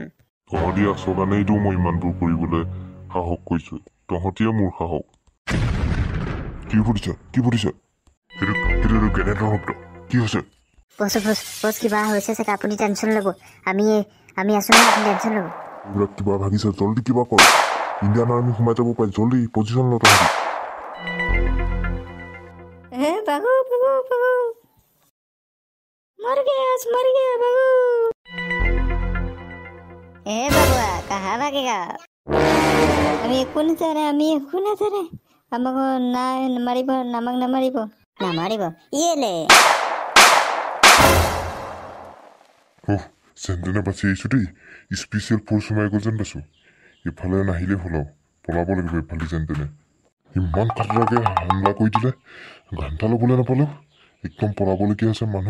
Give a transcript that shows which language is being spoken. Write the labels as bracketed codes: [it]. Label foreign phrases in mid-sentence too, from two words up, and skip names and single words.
[as] তহঁতি আছ কাৰণেইতো মই ইমান দূৰ কৰিবলৈ সাহস কৰিছোঁ তহঁতিয়ে মোৰ সাহস কি ফুটিছ সেইটো গ্ৰেনেডৰ শব্দ কি হৈছে বছ কিবা হৈছে চাগে আপুনি টেনশ্যন ল'ব আমি আছোঁ নহয় আপুনি টেনশ্যন ল'ব এইবিলাক কিবা ভাগিছে জল্দি কিবা কৰ [en] Indian army [as] সোমাই যাব পাৰে জল্দি পজিশ্যন ল তহঁতি [hi] मर गया बाबू बाबुआ कहाँ भागेगा [as] আমি একো নাজানে আমাক নামাৰিব ইয়েলে যেনে বাচি আহিছোঁ দেই [en] special force [as] সোমাই গ'ল যেন পাইছোঁ ইফালে নাহিলে হ'ল পলাব লাগিব ইফালে যেন তেনে ইমান খাতৰাকৈ হামলা কৰি দিলে ঘণ্টা ল'বলৈ নাপালোঁ একদম পলাবলগীয়া হৈছে মানুহ